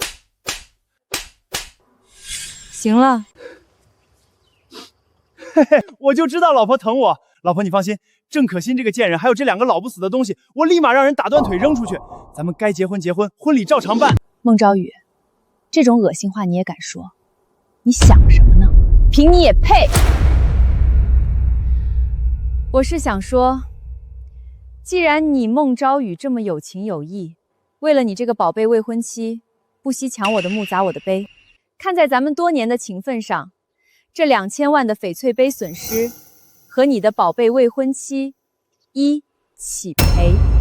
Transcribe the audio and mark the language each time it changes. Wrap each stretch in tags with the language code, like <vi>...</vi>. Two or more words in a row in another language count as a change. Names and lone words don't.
<zh>行了，嘿嘿，我就知道老婆疼我。老婆你放心，鄭可心這個賤人，還有這2個老不死的東西，我立馬讓人打斷腿扔出去。咱們該結婚結婚，婚禮照常辦。孟昭雨，這種惡心話你也敢說？你想什麼呢？憑你也配？我是想說，既然你孟昭雨這麼有情有義，為了你這個寶貝未婚妻，不惜搶我的墓砸我的碑，看在咱們多年的情分上，這2000萬的翡翠杯損失，和你的寶貝未婚妻一起賠。</zh>